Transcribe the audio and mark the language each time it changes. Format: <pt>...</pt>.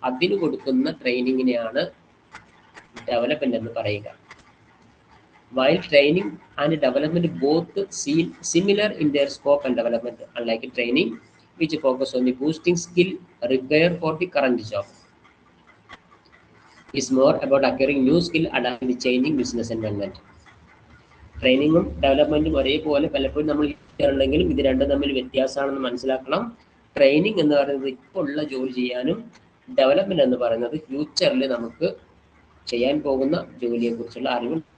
<ml>അതിന് കൊടുക്കുന്ന ട്രെയിനിങ്ങിനെയാണ് ഡെവലപ്മെന്റ് എന്ന് പറയുക.</ml> <en>While training and development both seem similar in their scope and development, unlike training, which focus on the boosting skill required for the current job, is more about acquiring new skill adapting the changing business environment.</en> <ml>ട്രെയിനിങ്ങും ഡെവലപ്മെന്റും ഒരേപോലെ പലപ്പോഴും നമ്മൾ ഉണ്ടെങ്കിലും ഇത് രണ്ടും തമ്മിൽ വ്യത്യാസമാണെന്ന് മനസ്സിലാക്കണം. Training എന്ന് പറയുന്നത് ഇപ്പോൾ ഉള്ള ജോലി ചെയ്യാനും, ഡെവലപ്മെന്റ് എന്ന് പറയുന്നത് ഫ്യൂച്ചറിൽ നമുക്ക് ചെയ്യാൻ പോകുന്ന ജോലിയെ കുറിച്ചുള്ള അറിവ്.</ml>